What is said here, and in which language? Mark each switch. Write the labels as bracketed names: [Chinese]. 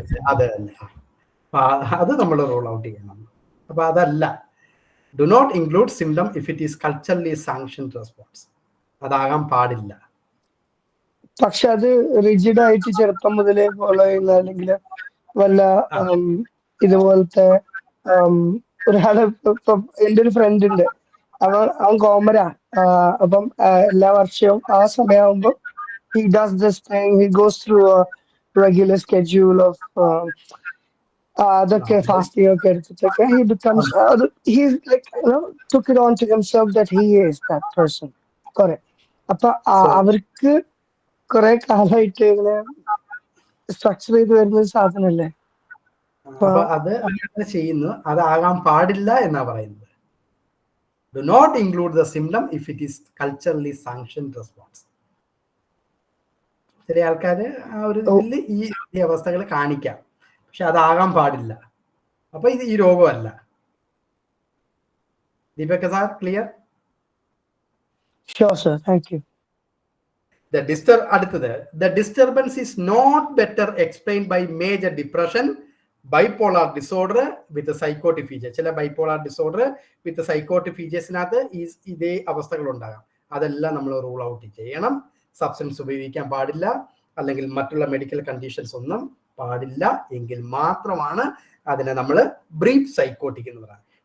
[Malayalam] അതെ തന്നെ, അത് നമ്മൾ റോൾ ഔട്ട് ചെയ്യണം. അപ്പൊ അതല്ല, [English] Do not include symptom if it is culturally sanctioned response. [Malayalam] അതാകാൻ പാടില്ല. പക്ഷെ അത് റിജിഡ് ആയിട്ട് ചെറുപ്പം മുതലേ ഫോളോ ചെയ്യുന്ന, അല്ലെങ്കിൽ വല്ല ഇതുപോലത്തെ ഒരാള്, ഇപ്പം എൻ്റെ ഒരു ഫ്രണ്ട് ഉണ്ട്, അവൻ കോമരാ. അപ്പം എല്ലാ വർഷവും ആ സമയമാകുമ്പോൾ [English] he does this thing, he goes through a regular schedule of [Malayalam] അതൊക്കെ ഫാസ്റ്റിംഗ് ഒക്കെ എടുത്തിട്ടൊക്കെ [English] he becomes he's like, took it on to himself that he is that person. correct. [Malayalam] അപ്പൊ അവർക്ക് കുറെ കാലമായിട്ട് ഇങ്ങനെ സ്ട്രക്ചർ ചെയ്ത് വരുന്ന സാധനല്ലേ. അത് അങ്ങനെ ചെയ്യുന്നു, അതാകാൻ പാടില്ല എന്നാ പറയുന്നത്. [English] Do not include the symptom if it is culturally sanctioned response. [Malayalam] ചില ആൾക്കാര് ആ ഒരു ഇതിൽ ഈ അവസ്ഥകൾ കാണിക്കാം, പക്ഷെ അതാകാൻ പാടില്ല. അപ്പൊ ഇത് ഈ രോഗമല്ല. Deepak sir, clear? [English] Sure, sir. Thank you. അടുത്തത്, the disturbance is not better explained by major depression, bipolar disorder with a psychotic feature. [Malayalam] ചില ബൈപോളാർ ഡിസോർഡർ വിത്ത് സൈക്കോട്ടിക് ഫീച്ചേഴ്സിനകത്ത് ഇതേ അവസ്ഥകൾ ഉണ്ടാകാം. അതെല്ലാം നമ്മൾ റൂൾ ഔട്ട് ചെയ്യണം. സബ്സ്റ്റൻസ് ഉപയോഗിക്കാൻ പാടില്ല, അല്ലെങ്കിൽ മറ്റുള്ള മെഡിക്കൽ കണ്ടീഷൻസ് ഒന്നും പാടില്ല. എങ്കിൽ മാത്രമാണ് അതിനെ നമ്മൾ ബ്രീഫ് സൈക്കോട്ടിക് എന്ന് പറയുന്നത്.